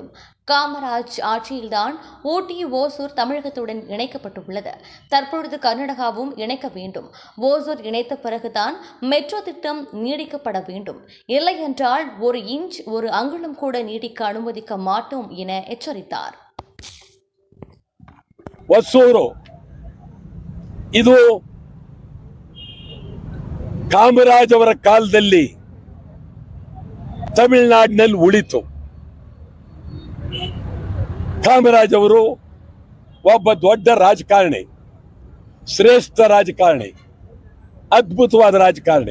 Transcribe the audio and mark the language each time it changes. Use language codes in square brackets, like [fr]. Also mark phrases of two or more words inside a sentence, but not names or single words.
[ta] காமராஜ் ஆட்சியில்தான் ஊட்டி, ஓசூர் தமிழகத்துடன் இணைக்கப்பட்டுள்ளது. தற்பொழுது கர்நாடகாவும் இணைக்க வேண்டும். ஓசூர் இணைத்த பிறகுதான் மெட்ரோ திட்டம் நீடிக்கப்பட வேண்டும். இல்லை என்றால் 1 இன்ச் 1 அங்குலம் கூட நீடிக்க அனுமதிக்க மாட்டோம் என எச்சரித்தார். [kn] ಇದು ಕಾಮರಾಜ್ ಅವರ ಕಾಲದಲ್ಲಿ ತಮಿಳುನಾಡಿನಲ್ಲಿ ಉಳಿತು. ಕಾಮರಾಜ್ ಅವರು ಒಬ್ಬ ದೊಡ್ಡ ರಾಜಕಾರಣಿ, ಶ್ರೇಷ್ಠ ರಾಜಕಾರಣಿ, ಅದ್ಭುತವಾದ ರಾಜಕಾರಣಿ.